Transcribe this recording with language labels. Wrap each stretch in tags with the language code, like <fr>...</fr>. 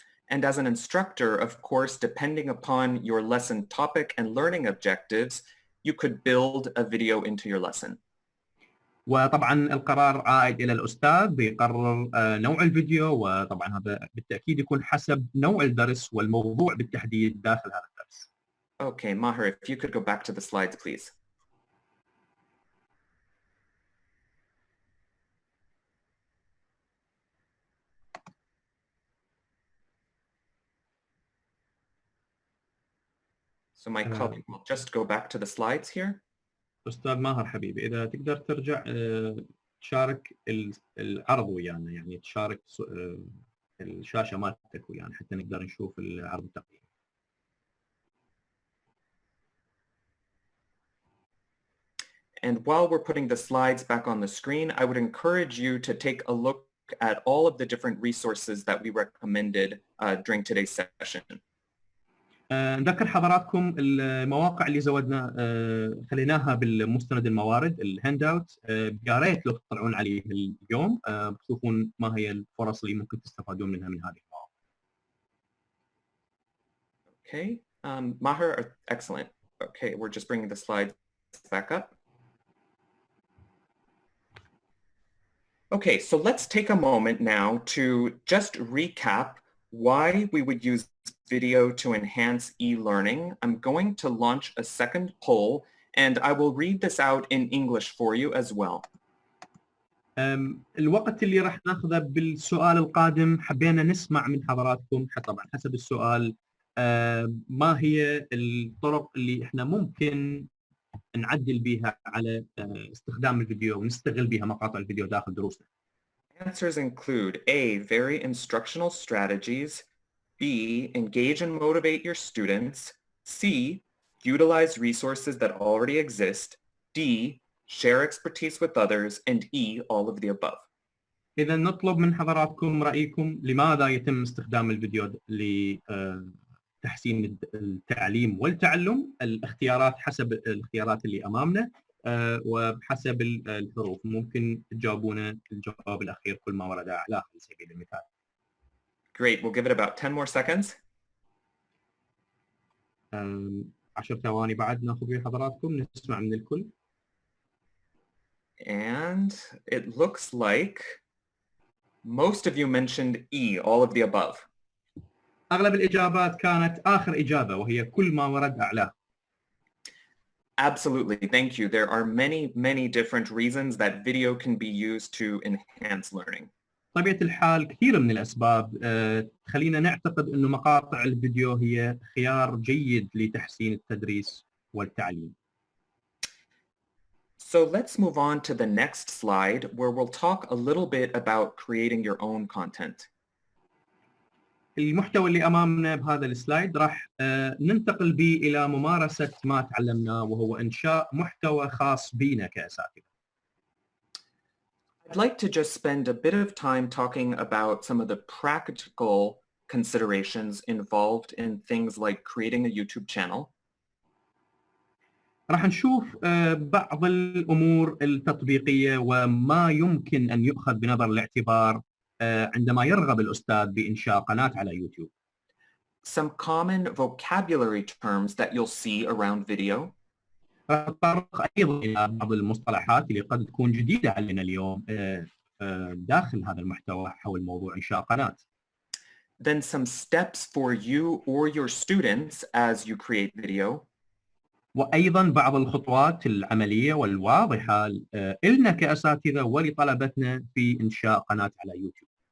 <en>And as an instructor, of course, depending upon your lesson topic and learning objectives, you could build a video into your lesson.</en> <ar>وطبعا القرار عائد إلى الأستاذ بيقرر نوع الفيديو، وطبعا هذا بالتأكيد يكون حسب نوع الدرس والموضوع بالتحديد داخل هذا الدرس.</ar> <en>Okay, Maher, if you could go back to the slides, please. So my colleague will just go back to the slides here.</en> <ar>أستاذ ماهر حبيبي، إذا تقدر ترجع تشارك العرض ويانا، يعني تشارك الشاشة مالتك ويانا حتى نقدر نشوف العرض التقييم.</ar> <en>And while we're putting the slides back on the screen, I would encourage you to take a look at all of the different resources that we recommended during today's session.</en> <ar>نذكر حضراتكم المواقع اللي زودنا خليناها بالمستند الموارد الهاند اوت، يا ريت لو تطلعون عليه اليوم بتشوفون ما هي الفرص اللي ممكن تستفادون منها من هذه المواقع.</ar> <en>Okay, Maher, excellent. Okay, we're just bringing the slides back up. Okay, so let's take a moment now to just recap why we would use video to enhance e-learning. I'm going to launch a second poll, and I will read this out in English for you as well.</en> <ar>الوقت اللي راح ناخذه بالسؤال القادم حبينا نسمع من حضراتكم طبعا حسب السؤال ما هي الطرق اللي احنا ممكن نعدل بها على استخدام الفيديو ونستغل بها مقاطع الفيديو داخل دروسنا.</ar> <en>Answers include A, very instructional strategies, B, engage and motivate your students, C, utilize resources that already exist, D, share expertise with others, and E, all of the above.</en> <ar>إذا نطلب من حضراتكم رأيكم لماذا يتم استخدام الفيديو لتحسين التعليم والتعلم. الاختيارات حسب الاختيارات اللي أمامنا وبحسب الحروف، ممكن تجاوبون الجواب الأخير كل ما ورد أعلاه على سبيل المثال.</ar> <en>Great, we'll give it about 10 more seconds.</en> <ar>10 ثواني بعد ناخذ ويا حضراتكم نسمع من الكل.</ar> <en>And it looks like most of you mentioned E, all of the above.</en> <ar>أغلب الإجابات كانت آخر إجابة وهي كل ما ورد أعلاه.</ar> <en>Absolutely, thank you. There are many different reasons that video can be used to enhance learning.</en> <ar>طبيعة الحال كثير من الأسباب تخلينا نعتقد أنه مقاطع الفيديو هي خيار جيد لتحسين التدريس والتعليم.</ar> <en>So let's move on to the next slide where we'll talk a little bit about creating your own content.</en> <ar>المحتوى اللي أمامنا بهذا السلايد راح ننتقل به إلى ممارسة ما تعلمناه، وهو إنشاء محتوى خاص بنا كأساتذة.</ar> <en>I'd like to just spend a bit of time talking about some of the practical considerations involved in things like creating a YouTube channel.</en> <ar>راح نشوف بعض الأمور التطبيقية وما يمكن أن يؤخذ بنظر الاعتبار عندما يرغب الأستاذ بإنشاء قناة على يوتيوب.</ar> <en>Some common vocabulary terms that you'll see around video.</en> <ar>راح نتطرق أيضا إلى بعض المصطلحات اللي قد تكون جديدة علينا اليوم داخل هذا المحتوى حول موضوع إنشاء قناة.</ar> <en>Then some steps for you or your students as you create video.</en> <ar>وأيضا بعض الخطوات العملية والواضحة لنا كأساتذة ولطلبتنا في إنشاء قناة على يوتيوب.</ar>